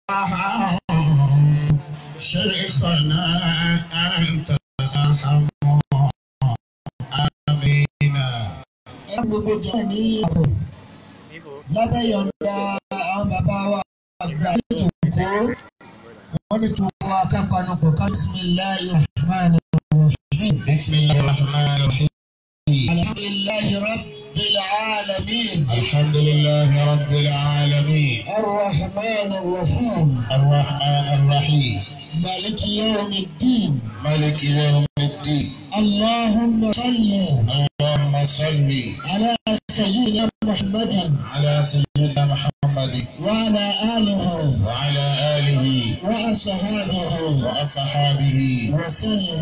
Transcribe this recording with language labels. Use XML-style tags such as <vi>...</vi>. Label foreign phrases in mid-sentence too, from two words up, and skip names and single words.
<ar>شيخنا أنت أرحم آمين.</ar> <yo>gbogbo jọ ní lábẹ́ yọ̀ǹda àwọn bàbá wa àgbà ìjòkó wọ́n ní kí wọ́n wá kápánu kọ̀ ká</yo> <ar>بسم الله الرحمن الرحيم. بسم الله الرحمن الرحيم. الحمد لله رب العالمين. الحمد لله رب العالمين. الرحمن الرحيم. الرحمن الرحيم. مالك يوم الدين. مالك يوم الدين. اللهم صل اللهم صل على سيدنا محمد على سيدنا محمد وعلى آله وأصحابه وسلم</ar>